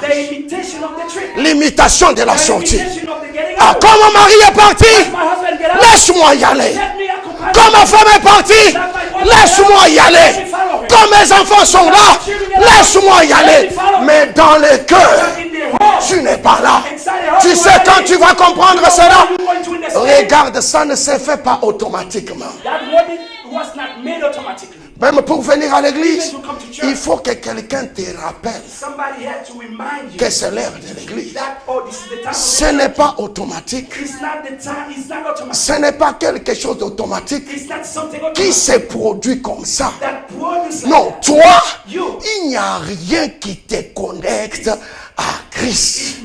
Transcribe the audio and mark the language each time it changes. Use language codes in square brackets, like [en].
[en] The imitation of the trip. [fr] L'imitation de la [en] The [fr] sortie. [en] imitation of the getting Ah, out. [fr] quand mon mari est parti, [en] As my husband get out, [fr] laisse-moi y aller. [en] let me accompany [fr] Quand ma [en] you. [fr] femme est partie, laisse-moi y aller. Quand mes enfants sont là, laisse-moi y aller. Mais dans le cœur, [en] In the heart, [fr] tu n'es pas là. [en] inside the heart, [fr] Tu [en] you [fr] sais [en] are [fr] quand [en] in. [fr] tu vas comprendre [en] You know [fr] cela, [en] when you're going to understand. [fr] regarde, ça ne se fait pas automatiquement. [en] That was not made automatically. [fr] Même pour venir à l'église, [en] Even to come to church. [fr] il faut que quelqu'un te rappelle [en] Somebody had to remind you [fr] que c'est l'heure de l'église. [en] that, oh, this is the time of [fr] Ce [en] the [fr] n'est pas automatique. [en] It's not the time, it's not automatic. [fr] Ce n'est pas quelque chose d'automatique [en] It's not something [fr] qui [en] automatic [fr] se produit comme ça. [en] that produces like [fr] Non, [en] that. [fr] toi, [en] You. [fr] il n'y a rien qui te connecte à Christ.